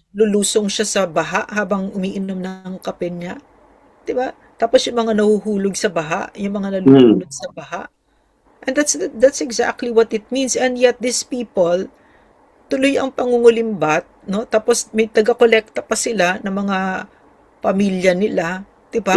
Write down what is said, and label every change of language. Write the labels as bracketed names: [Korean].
[Filipino] lulusong siya sa baha habang umiinom ng kape niya. 'Di ba? Tapos yung mga nahuhulog sa baha, yung mga nalulunod sa baha. [English] And that's exactly what it means. And yet these people, [Filipino] tuloy ang pangungulimbat, [English] no? [Filipino] Tapos may taga-kolekta pa sila ng mga pamilya nila, 'di ba?